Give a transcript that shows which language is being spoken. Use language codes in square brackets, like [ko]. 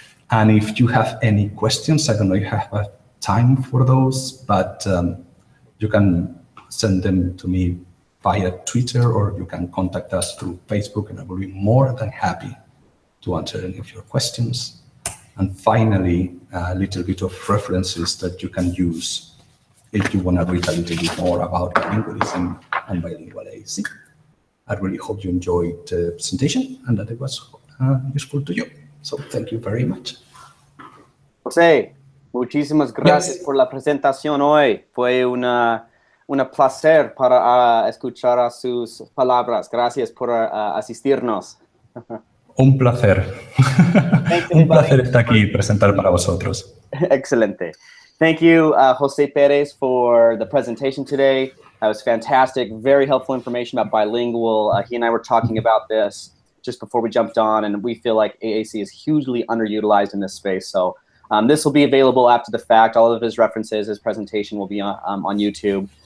[en] And if you have any questions, I don't know if you have time for those, but you can send them to me via Twitter, or you can contact us through Facebook, and I will be more than happy to answer any of your questions. And finally, a little bit of references that you can use if you want to read a little bit more about bilingualism and bilingual AAC. I really hope you enjoyed the presentation and that it was useful to you. So thank you very much. [es] José, muchísimas gracias por la presentación hoy. Fue una placer para escuchar sus palabras. Gracias por asistirnos. Un placer. Un placer estar aquí y presentar para vosotros. Excelente. [en] Thank you, José Perez, for the presentation today. That was fantastic. Very helpful information about bilingual. He and I were talking about this just before we jumped on, and we feel like AAC is hugely underutilized in this space. So this will be available after the fact. All of his references, his presentation will be on YouTube.